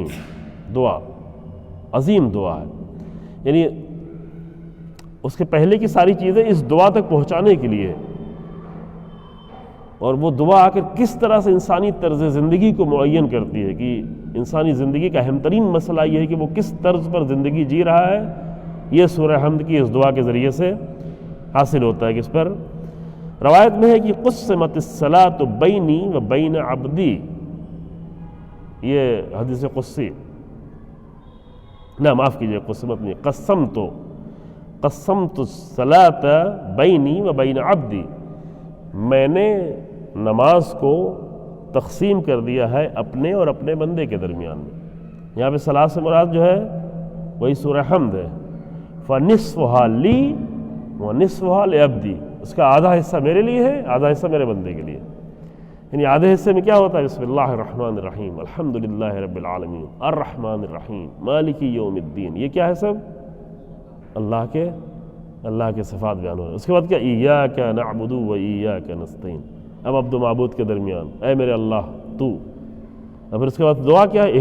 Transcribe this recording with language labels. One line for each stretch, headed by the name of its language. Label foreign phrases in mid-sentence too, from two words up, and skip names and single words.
Urdu: دعا عظیم دعا ہے، یعنی اس کے پہلے کی ساری چیزیں اس دعا تک پہنچانے کے لیے، اور وہ دعا آخر کس طرح سے انسانی طرز زندگی کو معین کرتی ہے کہ انسانی زندگی کا اہم ترین مسئلہ یہ ہے کہ وہ کس طرز پر زندگی جی رہا ہے، یہ سورہ حمد کی اس دعا کے ذریعے سے حاصل ہوتا ہے۔ کس پر؟ روایت میں ہے کہ
Arabic: قسمت الصلاۃ بینی و بین عبدی،
Urdu: یہ حدیث قدسی، نہ معاف کیجئے قسمت نہیں،
Arabic: قسمت الصلاۃ بینی و بین عبدی،
Urdu: میں نے نماز کو تقسیم کر دیا ہے اپنے اور اپنے بندے کے درمیان میں۔ یہاں پہ صلاۃ سے مراد جو ہے وہی سورہ حمد ہے۔
Arabic: فَنِصْفُهَا لِي وَنِصْفُهَا لِعَبْدِي،
Urdu: اس کا آدھا حصہ میرے لیے ہے، آدھا حصہ میرے بندے کے لیے۔ یعنی آدھے حصے میں کیا ہوتا ہے؟
Arabic: بسم اللہ الرحمن الرحیم الحمدللہ رب العالمین الرحمن الرحیم مالک یوم الدین،
Urdu: یہ کیا ہے؟ سب اللہ کے صفات بیان ہو رہے ہیں۔ اس کے بعد کیا؟
Arabic: ایاک نعبد و ایاک نستعین،
Urdu: اب عبد و معبود کے درمیان اے میرے اللہ تو، اور پھر اس کے بعد دعا کیا ہے؟